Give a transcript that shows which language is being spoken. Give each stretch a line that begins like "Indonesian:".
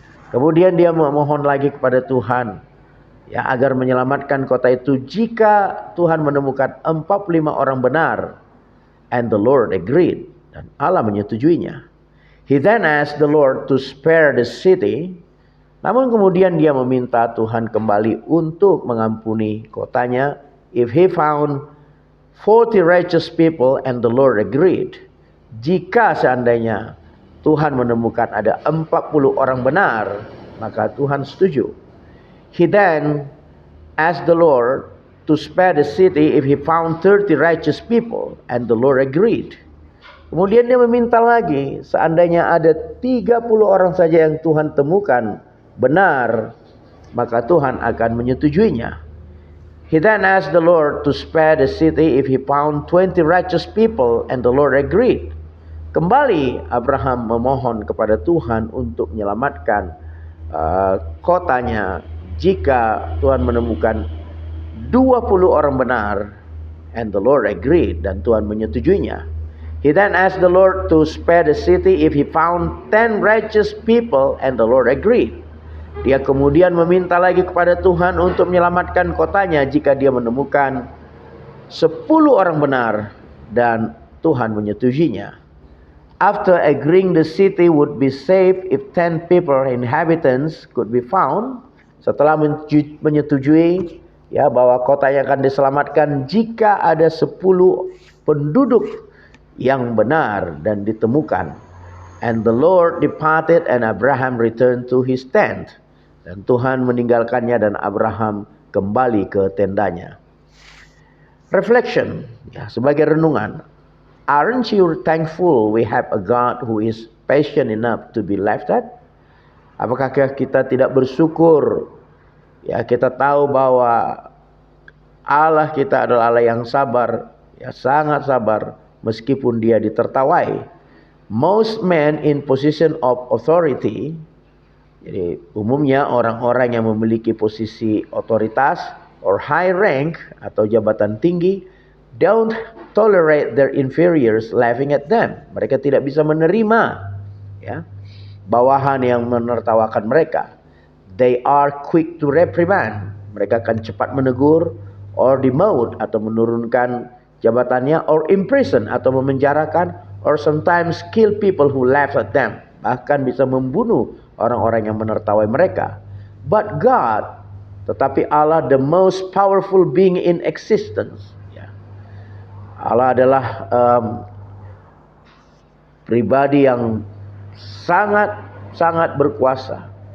Indonesian: Kemudian dia memohon lagi kepada Tuhan ya, agar menyelamatkan kota itu jika Tuhan menemukan 45 orang benar.
English: And the Lord agreed.
Indonesian: Dan Allah menyetujuinya.
English: He then asked the Lord to spare the city.
Indonesian: Namun kemudian dia meminta Tuhan kembali untuk mengampuni kotanya.
English: If he found 40 righteous people, and the Lord agreed.
Indonesian: Jika seandainya Tuhan menemukan ada 40 orang benar, maka Tuhan setuju.
English: He then asked the Lord to spare the city if he found 30 righteous people, and the Lord agreed.
Indonesian: Kemudian dia meminta lagi, seandainya ada 30 orang saja yang Tuhan temukan benar, maka Tuhan akan menyetujuinya.
English: He then asked the Lord to spare the city if he found 20 righteous people, and the Lord agreed.
Indonesian: Kembali Abraham memohon kepada Tuhan untuk menyelamatkan kotanya jika Tuhan menemukan 20 orang benar,
English: and the Lord agreed,
Indonesian: dan Tuhan menyetujuinya.
English: He then asked the Lord to spare the city if he found 10 righteous people, and the Lord agreed.
Indonesian: Dia kemudian meminta lagi kepada Tuhan untuk menyelamatkan kotanya jika dia menemukan 10 orang benar, dan Tuhan menyetujuinya.
English: After agreeing the city would be safe if 10 people inhabitants could be found,
Indonesian: setelah menyetujui ya bahwa kotanya akan diselamatkan jika ada 10 penduduk yang benar dan ditemukan.
English: And the Lord departed and Abraham returned to his tent.
Indonesian: Dan Tuhan meninggalkannya dan Abraham kembali ke tendanya. Reflection, ya, sebagai renungan.
English: Aren't you thankful we have a God who is patient enough to be laughed at?
Indonesian: Apakah kita tidak bersyukur? Ya, kita tahu bahwa Allah kita adalah Allah yang sabar, ya, sangat sabar meskipun dia ditertawai.
English: Most men in position of authority,
Indonesian: jadi umumnya orang-orang yang memiliki posisi otoritas
English: or high rank
Indonesian: atau jabatan tinggi,
English: don't tolerate their inferiors laughing at them.
Indonesian: Mereka tidak bisa menerima ya bawahan yang menertawakan mereka.
English: They are quick to reprimand.
Indonesian: Mereka akan cepat menegur,
English: or demote
Indonesian: atau menurunkan jabatannya,
English: or imprison
Indonesian: atau memenjarakan,
English: or sometimes kill people who laugh at them.
Indonesian: Bahkan bisa membunuh orang-orang yang menertawai mereka.
English: But God,
Indonesian: tetapi Allah,
English: the most powerful being in existence. Ya.
Indonesian: Allah adalah pribadi yang sangat berkuasa.